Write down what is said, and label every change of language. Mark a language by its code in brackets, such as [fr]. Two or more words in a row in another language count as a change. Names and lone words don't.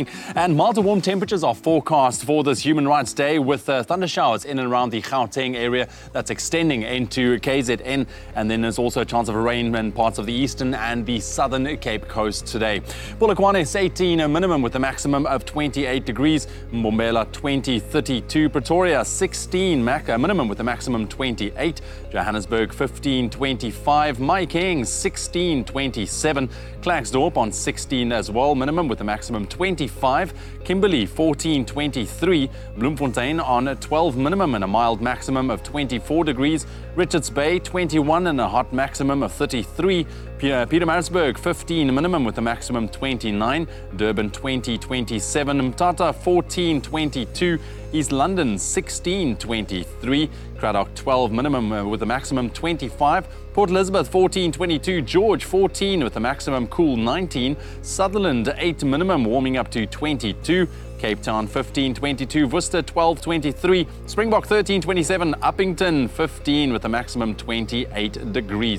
[en] And mild to warm temperatures are forecast for this Human Rights Day with thunder showers in and around the Gauteng area. That's extending into KZN. And then there's also a chance of rain in parts of the eastern and the southern Cape Coast today. Polokwane is 18 a minimum with a maximum of 28 degrees. Mbombela 20, 32. Pretoria 16 a minimum with a maximum 28. Johannesburg 15, 25. Mahikeng 16, 27. Klerksdorp on 16 as well, minimum with a maximum 25. Kimberley 14, 23. Bloemfontein on 12 minimum and a mild maximum of 24 degrees. Richards Bay 21 and a hot maximum of 33. Pietermaritzburg 15 minimum with a maximum 29. Durban 20, 27. Mthatha 14, 22. East London 16, 23. Cradock 12 minimum with a maximum 25. Port Elizabeth 14, 22. George 14 with a maximum cool 19. Sutherland 8 minimum warming up to 22. Cape Town 15, 22. Worcester 12, 23. Springbok 13, 27. Uppington 15 with a maximum 28 degrees.